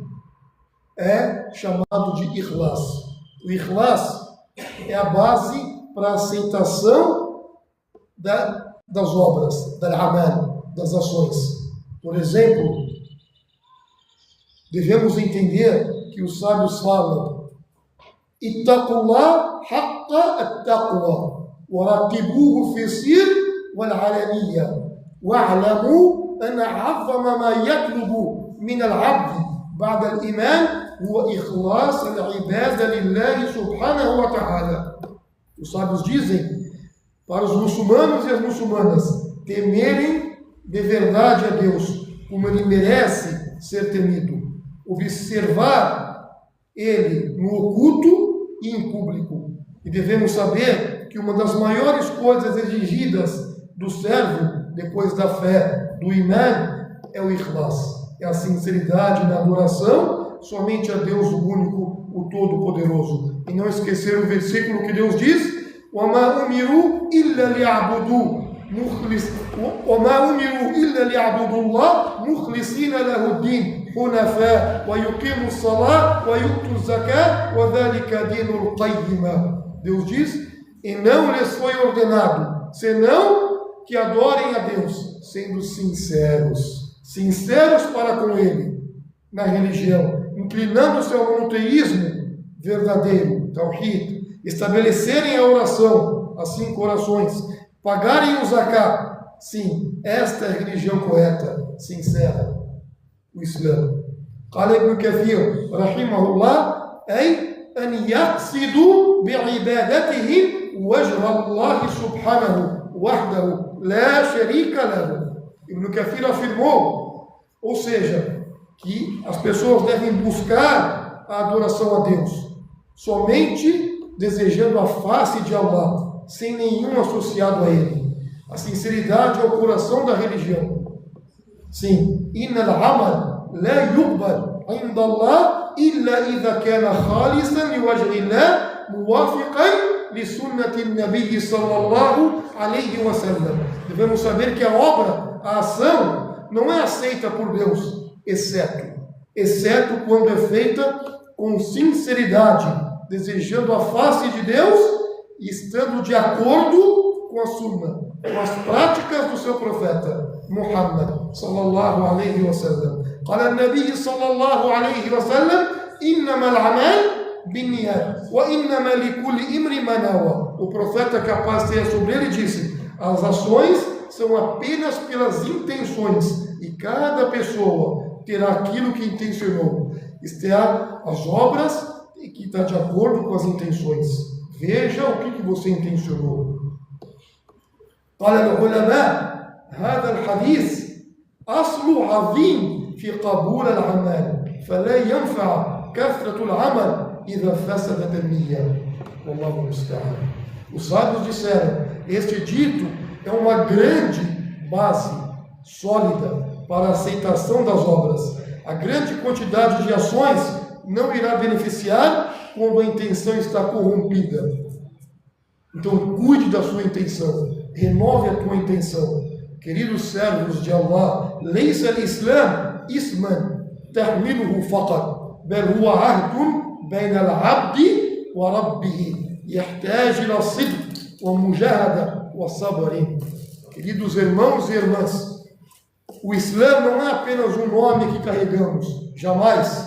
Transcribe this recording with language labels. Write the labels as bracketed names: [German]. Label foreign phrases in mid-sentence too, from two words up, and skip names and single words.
[Portuguese] É chamado de Ikhlas. O Ikhlas é a base para a aceitação das obras, da amal, das ações. Por exemplo, devemos entender que os sábios falam: [Arabic] اتقوا الله حق التقوى وراقبوه في السر والعلانية واعلموا أن أعظم ما يطلب من العبد بعد الإيمان هو إخلاص العبادة لله سبحانه وتعالى. [Portuguese] Os sábios dizem para os muçulmanos e as muçulmanas temerem de verdade a Deus, como Ele merece ser temido, observar Ele no oculto e em público. E devemos saber que uma das maiores coisas exigidas do servo, depois da fé, do Iman, é o Ikhlas. É a sinceridade na adoração somente a Deus, o único, o Todo-Poderoso. E não esquecer o versículo que Deus diz: [Arabic] وَمَا أُمِرُوا إِلَّا لِيَعْبُدُوا اللَّهَ مُخْلِصِينَ لَهُ الدِّينَ حُنَفَاءَ وَيُقِيمُوا الصَّلَاةَ وَيُؤْتُوا الزَّكَاةَ وَذَلِكَ دِينُ الْقَيِّمَةِ. [Portuguese] Deus diz: e não lhes foi ordenado, senão que adorem a Deus, sendo sinceros para com Ele, na religião, inclinando-se ao monoteísmo verdadeiro, tawhid, estabelecerem a oração, assim corações, pagarem o zakat. Sim, esta é a religião correta, sincera, o Islã. [Arabic] قال ابن كثير رحمه الله أي أن يقصدوا بعبادتهم وجه الله سبحانه وحده لا شريك له. [Portuguese] Ibn Kathir afirmou, ou seja, que as pessoas devem buscar a adoração a Deus somente desejando a face de Allah, sem nenhum associado a Ele. A sinceridade é o coração da religião. Sim, [Arabic] إن العمل لا يقبل عند الله إلا إذا كان خالصا لوجه الله موافقا لسنة النبي صلى الله عليه وسلم. [Portuguese] Devemos saber que a obra, a ação, não é aceita por Deus, exceto quando é feita com sinceridade, desejando a face de Deus e estando de acordo com a sunna, com as práticas do seu profeta Muhammad [Arabic] صلى الله عليه وسلم. قال النبي صلى الله عليه وسلم إنما الأعمال بالنيات وإنما لكل امرئ ما نوى. [Portuguese] O profeta, que a paz tenha sobre ele, disse: as ações são apenas pelas intenções e cada pessoa terá aquilo que intencionou. Isto é, as obras que está de acordo com as intenções. Veja o que você intencionou. [Arabic] قال العلماء هذا الحديث أصل عظيم في قبول العمل فلا ينفع كثرة العمل إذا فسدت النية والله المستعان. [Portuguese] Os sábios disseram: este dito é uma grande base sólida para a aceitação das obras. A grande quantidade de ações não irá beneficiar quando a intenção está corrompida. Então, cuide da sua intenção, renove a tua intenção. Queridos servos de Allah, [Arabic] ليس الإسلام اسما تحمله فقط بل هو عهد بين العبد وربه يحتاج إلى صدق ومجاهدة وصبر. [Portuguese] Queridos irmãos e irmãs, o Islã não é apenas um nome que carregamos, jamais.